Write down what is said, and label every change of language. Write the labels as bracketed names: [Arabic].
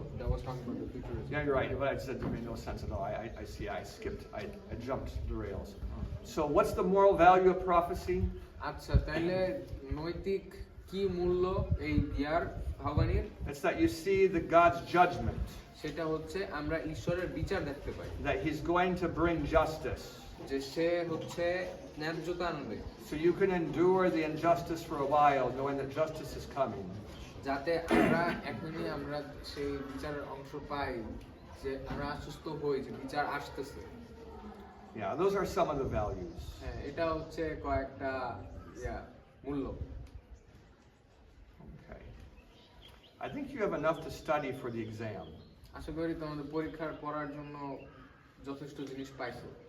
[English] That was talking about the futurism. Yeah, you're right. What I said made no sense at all. I see. I skipped. I jumped the rails. So, what's the moral value of prophecy? [Bangla] আচ্ছা, তাহলে নৈতিক কি মূল্য এই ইয়ার আহ্বানীর [English] It's that you see the God's judgment, [Bangla] সেটা হচ্ছে আমরা ঈশ্বরের বিচার দেখতে পাই, [English] that He's going to bring justice. [Bangla] যে সে হচ্ছে ন্যায্যতা আনবে, [English] So you can endure the injustice for a while, knowing that justice is coming. [Bangla] যাতে এখনই আমরা সেই বিচারের অংশ পাই, যে আমরা আশ্বস্ত হই যে বিচার আসতেছে। [English] Yeah, those are some of the values. [Bangla] হ্যাঁ, এটা হচ্ছে কয়েকটা মূল্য। [English] Okay. I think you have enough to study for the exam. [Bangla] আশা করি তোমাদের পরীক্ষার পড়ার জন্য যথেষ্ট জিনিস পাইছো।